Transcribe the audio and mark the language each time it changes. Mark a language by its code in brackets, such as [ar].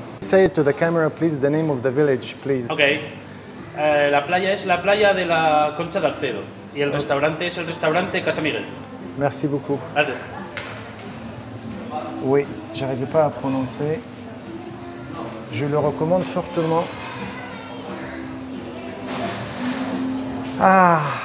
[en] Say to the camera, please, the name of the village, please. Ok. [es] La playa es la playa de la Concha de Artedo y el restaurante es el restaurante Casa Miguel. [fr] Merci beaucoup. [es] Gracias. [fr] Oui, j'arrivais pas à prononcer. Je le recommande fortement. Ah.